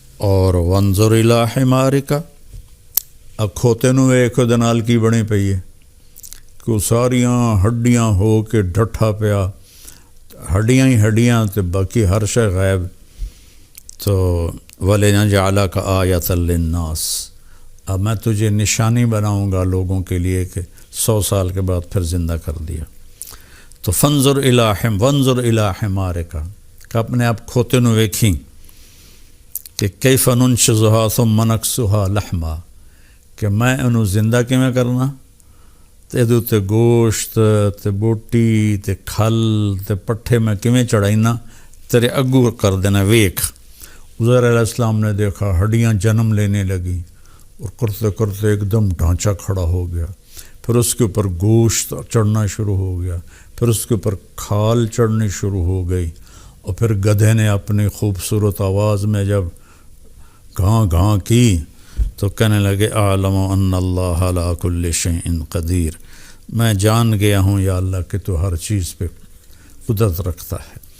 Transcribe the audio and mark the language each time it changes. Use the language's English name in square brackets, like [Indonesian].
[Punjabi] اور [Arabic] وانظر الی حمارک، [Punjabi] اب کھوتے نو ایک دنال کی بنی پئی ہے کہ وہ ساریاں ہڈیاں ہو کے ڈٹھا پیا، ہڈیاں ہی ہڈیاں تے باقی ہر شے غائب. [Urdu] تو [Arabic] وَلِنَجْعَلَكَ آیَةً لِلنَّاسِ، [Urdu] اب میں تجھے نشانی بناؤں گا لوگوں کے لیے کہ 100 سال کے بعد پھر زندہ کر دیا. [Punjabi] تو [Arabic] وانظر الی حمارک، [Punjabi] کہ اپنے آپ کھوتے نو ویکھیں کہ [Arabic] کیف ننشزها ثم نکسوها لحما، [Punjabi] کہ میں انہوں زندہ کیویں کرنا، تے دو تے گوشت تے بوٹی تے کھل تے پٹھے میں کیویں چڑھائینا، تیرے اگو کر دینا ویکھ. [Urdu] عزیر علیہ السلام نے دیکھا ہڈیاں جنم لینے لگی اور کرتے کرتے ایک دم ڈھانچہ کھڑا ہو گیا. پھر اس کے اوپر گوشت چڑھنا شروع ہو گیا، پھر اس کے اوپر کھال چڑھنی شروع ہو گئی. اور پھر گدھے نے اپنی خوبصورت آواز میں جب گاں گاں کی تو کہنے لگے [Arabic] اعلم ان اللہ علی کل شیء قدیر، [Urdu] میں جان گیا ہوں یا اللہ کہ تو ہر چیز پہ قدرت رکھتا ہے.